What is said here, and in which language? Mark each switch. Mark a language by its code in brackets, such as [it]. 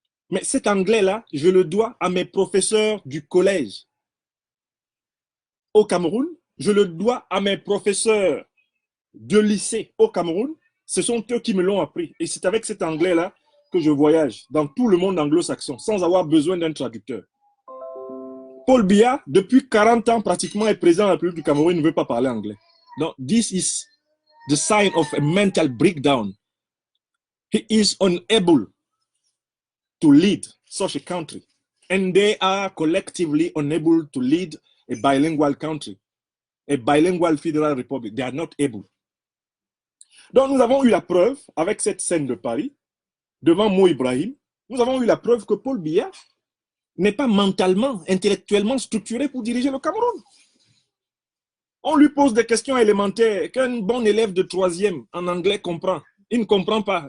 [fr] Mais cet anglais-là, je le dois à mes professeurs du collège au Cameroun, je le dois à mes professeurs de lycée au Cameroun. Ce sont eux qui me l'ont appris. Et c'est avec cet anglais-là que je voyage dans tout le monde anglo-saxon sans avoir besoin d'un traducteur. Paul Biya, depuis 40 ans pratiquement, est président de la République du Cameroun, il ne veut pas parler anglais. Donc, [en] this is the sign of a mental breakdown. He is unable to lead such a country. And they are collectively unable to lead a bilingual country, a bilingual federal republic. They are not able. [fr] Donc, nous avons eu la preuve, avec cette scène de Paris, devant Mo Ibrahim, nous avons eu la preuve que Paul Biya n'est pas mentalement, intellectuellement structuré pour diriger le Cameroun. On lui pose des questions élémentaires qu'un bon élève de 3e en anglais comprend. Il ne comprend pas.